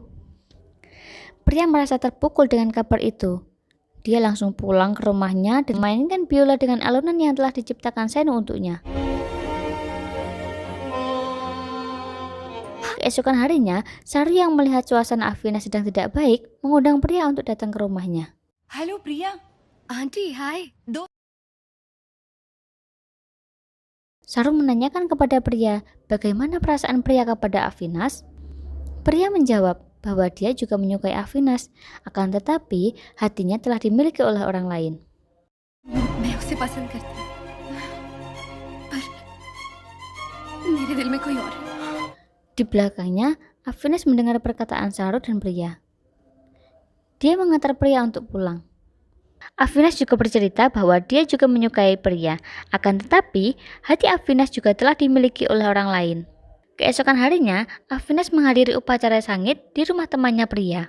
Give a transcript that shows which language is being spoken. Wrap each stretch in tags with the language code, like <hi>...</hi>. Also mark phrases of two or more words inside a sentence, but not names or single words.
<id>Priya merasa terpukul dengan kabar itu. Dia langsung pulang ke rumahnya dan memainkan biola dengan alunan yang telah diciptakan Senu untuknya. Keesokan harinya, Saru yang melihat suasana Avinas sedang tidak baik mengundang Priya untuk datang ke rumahnya.</id> <hi>हेलो प्रिया आंटी हाय दो</hi> <id>Saru menanyakan kepada Priya bagaimana perasaan Priya kepada Avinas. Priya menjawab bahwa dia juga menyukai Avinas, akan tetapi hatinya telah dimiliki oleh orang lain.</id> <hi>मैं उसे पसंद करती हूँ पर मेरे दिल में कोई और है</hi> <id>Di belakangnya, Avinas mendengar perkataan Saru dan Priya. Dia mengantar Priya untuk pulang. Afinas juga bercerita bahwa dia juga menyukai pria, akan tetapi hati Afinas juga telah dimiliki oleh orang lain. Keesokan harinya, Afinas menghadiri upacara sangit di rumah temannya pria.</id>